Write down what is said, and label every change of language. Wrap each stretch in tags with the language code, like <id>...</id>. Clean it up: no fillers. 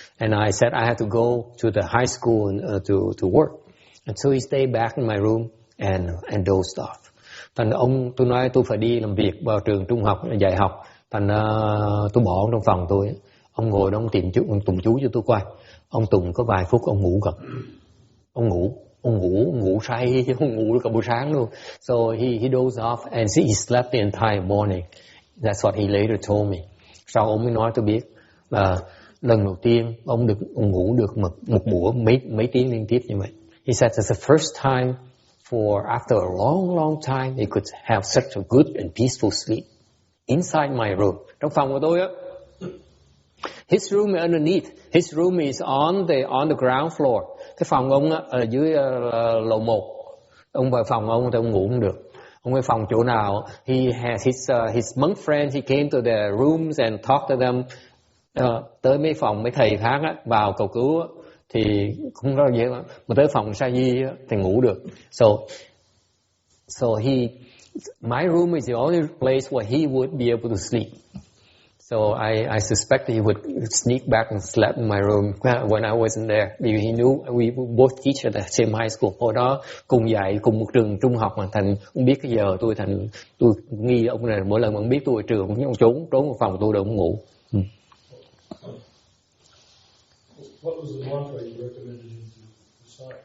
<en>And I said I had to go to the high school and to work. And so he stayed back in my room and dozed off.</en> <vi>Thành tôi nói tôi phải đi làm việc vào trường trung học dạy học. Thành tôi bỏ ông trong phòng tôi. Ông ngồi đó, ông tìm chú, ông Tùng chú cho tôi coi. Ông Tùng có vài phút ông ngủ gật. Ông ngủ say chứ không ngủ cả buổi sáng luôn.</vi> <en>So he dozed off and he slept the entire morning. That's what he later told me.</en> <vi>Sau ông mới nói tôi biết là lần đầu tiên ông ngủ được một buổi mấy tiếng liên tiếp như vậy.</vi> <en>He said it's the first time after a long time he could have such a good and peaceful sleep. Inside my room,</en> <vi>trong phòng của tôi á.</vi> <en>His room is underneath. His room is on the ground floor.</en> <vi>Cái phòng ông á ở dưới lầu 1. Ông vào phòng ông thì ông ngủ không được. Ông về phòng chỗ nào?</vi> <en>He has his monk friends. He came to the rooms and talked to them.</en> <vi>Tới mấy phòng mấy thầy khác á vào cầu cứu á, thì không có gì hết. Mà tới phòng sa di á thì ngủ được.</vi> <en>So my room is the only place where he would be able to sleep. So I suspect he would sneak back and sleep in my room when I wasn't there. Because he knew we both teach at the same high school.</en> <vi>Hồi đó cùng dạy cùng một trường trung học mà Thành không biết cái giờ tôi nghi ông này mỗi lần mà ông biết tôi ở trường ông trốn vào phòng tôi để ông ngủ.</vi> <en>What was the mantra you recommended him to recite?</en>